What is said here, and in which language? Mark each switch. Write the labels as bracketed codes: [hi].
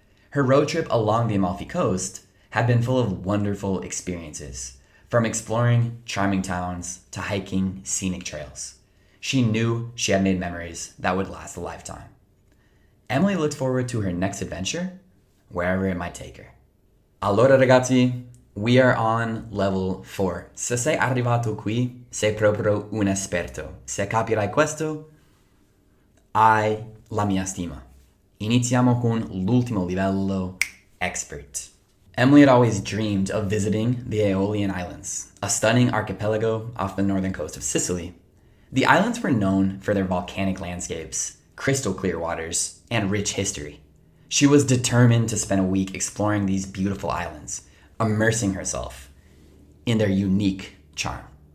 [en] Her road trip along the Amalfi Coast had been full of wonderful experiences, from exploring charming towns to hiking scenic trails. She knew she had made memories that would last a lifetime. Emily looked forward to her next adventure, wherever it might take her. [it] Allora ragazzi, [en] we are on level 4. [it] Se sei arrivato qui, sei proprio un esperto. Se capirai questo, hai la mia stima. Iniziamo con l'ultimo livello, expert. [en] Emily had always dreamed of visiting the Aeolian Islands, a stunning archipelago off the northern coast of Sicily. The islands were known for their volcanic landscapes, crystal clear waters, and rich history. She was determined to spend a week exploring these beautiful islands, immersing herself in their unique charm.